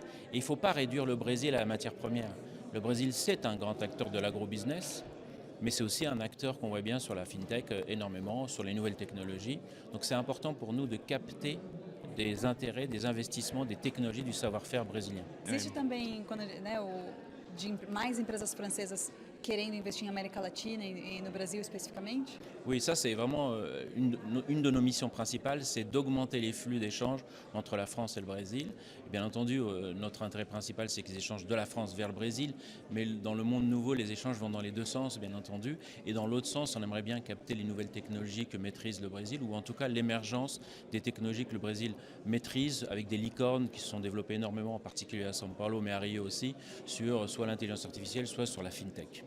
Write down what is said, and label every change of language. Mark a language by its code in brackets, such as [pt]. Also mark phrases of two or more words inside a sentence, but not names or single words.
[fr] Et il ne faut pas réduire le Brésil à la matière première. Le Brésil, c'est un grand acteur de l'agro-business, mais c'est aussi un acteur qu'on voit bien sur la fintech énormément, sur les nouvelles technologies. Donc c'est important pour nous de capter des intérêts, des investissements, des technologies, du savoir-faire brésilien. [pt] Existe também, quando, né, de mais empresas francesas querendo investir em América Latina e no Brasil especificamente? [fr] Oui, ça c'est vraiment une de nos missions principales, c'est d'augmenter les flux d'échanges entre la France et le Brésil. Et bien entendu, notre intérêt principal c'est qu'ils échangent de la France vers le Brésil, mais dans le monde nouveau, les échanges vont dans les deux sens, bien entendu. Et dans l'autre sens, on aimerait bien capter les nouvelles technologies que maîtrise le Brésil, ou en tout cas l'émergence des technologies que le Brésil maîtrise, avec des licornes qui se sont développées énormément, en particulier à São Paulo, mais à Rio aussi, sur soit l'intelligence artificielle, soit sur la fintech.